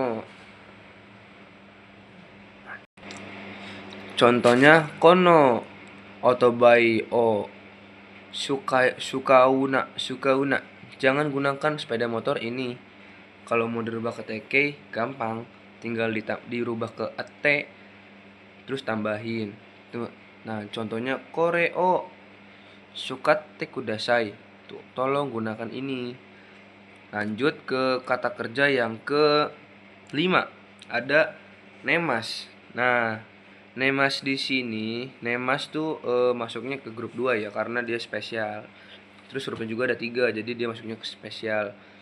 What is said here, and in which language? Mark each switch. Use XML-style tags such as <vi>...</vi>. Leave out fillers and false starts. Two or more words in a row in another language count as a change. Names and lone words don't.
<ja>Contohnya, このオートバイを使うな.</ja> <id>Jangan gunakan sepeda motor ini. Kalau mau dirubah ke teke gampang, tinggal dirubah ke ete terus tambahin. Nah, contohnya</id> <ja>これを使ってください.</ja> <id>Tuh, tolong gunakan ini. Lanjut ke kata kerja yang ke-5. Ada nemas. Nah, nemas di sini, nemas tuh masuknya ke grup 2 ya, karena dia spesial. Terus hurufnya juga ada 3, jadi dia masuknya ke spesial.</id>